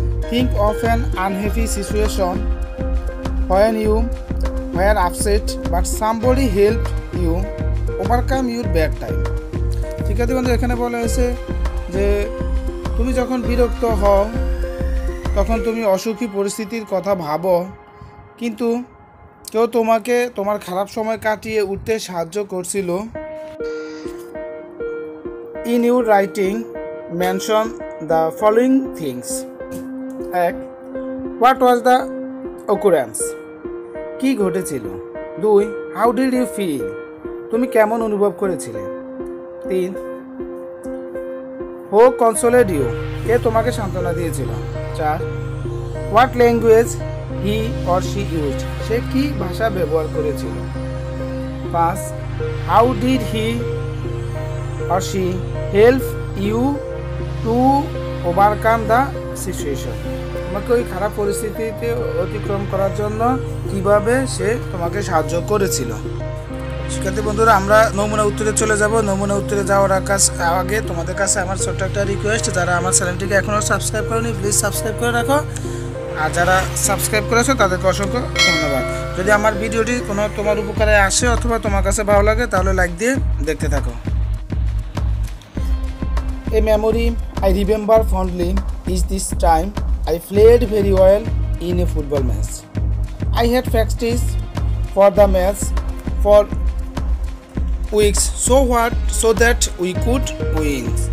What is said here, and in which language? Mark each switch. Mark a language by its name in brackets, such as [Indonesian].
[English] Think of an unhappy situation when you were upset but somebody helped you overcome your bad time. [Bangla] শিক্ষার্থী বন্ধু, এখানে বলা হয়েছে যে তুমি যখন বিরক্ত হও তখন তুমি অসুখী পরিস্থিতির কথা ভাবো, কিন্তু কেউ তোমাকে তোমার খারাপ সময় কাটিয়ে উঠতে সাহায্য করছিল। [English] In your writing, mention the following things. 1, what was the occurrence? [Bangla] কি ঘটেছিল? 2, [English] how did you feel? [Bangla] তুমি কেমন অনুভব করেছিলে? [English] 3, who consoled you? [Bangla] কে তোমাকে সান্ত্বনা দিয়েছিল? [English] 4, what language he or she used? [Bangla] সে কি ভাষা ব্যবহার করেছিল? [English] 5, how did he or she help you to overcome the situation? [Bangla] তোমাকে ওই খারাপ পরিস্থিতিতে অতিক্রম করার জন্য কিভাবে সে তোমাকে সাহায্য করেছিল। শিক্ষার্থী বন্ধুরা, আমরা নমুনা উত্তরে চলে যাব। নমুনা উত্তরে যাওয়ার আগে তোমাদের কাছে আমার ছোট্ট একটা রিকোয়েস্ট, যারা আমার চ্যানেলটিকে এখনও সাবস্ক্রাইব করোনি প্লিজ সাবস্ক্রাইব করে রাখো, আর যারা সাবস্ক্রাইব করেছো তাদেরকে অসংখ্য ধন্যবাদ। যদি আমার ভিডিওটি কোনো তোমার উপকারে আসে অথবা তোমার কাছে ভালো লাগে তাহলে লাইক দিয়ে দেখতে থাকো। [English] A memory I remember fondly is this time I played very well in a football match. I had practiced for the match for weeks so that we could win.